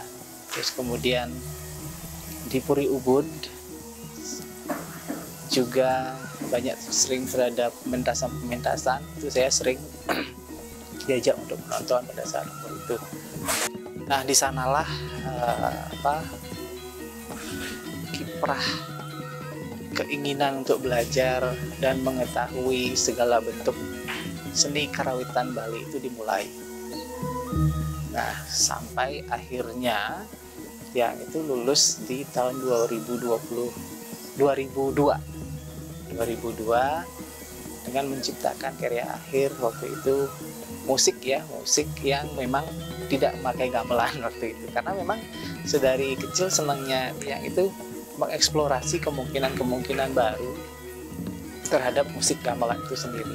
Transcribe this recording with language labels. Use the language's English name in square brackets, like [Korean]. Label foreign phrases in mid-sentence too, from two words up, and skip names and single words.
[Indonesian] Terus kemudian di Puri Ubud juga banyak sering terhadap pementasan itu saya sering diajak untuk menonton pada saat itu. Nah, di sanalah kiprah keinginan untuk belajar dan mengetahui segala bentuk seni karawitan Bali itu dimulai. Nah, sampai akhirnya yang itu lulus di tahun 2002 dengan menciptakan karya akhir waktu itu musik yang memang tidak memakai gamelan waktu itu, karena memang sedari kecil senangnya yang itu mengeksplorasi kemungkinan baru terhadap musik gamelan itu sendiri.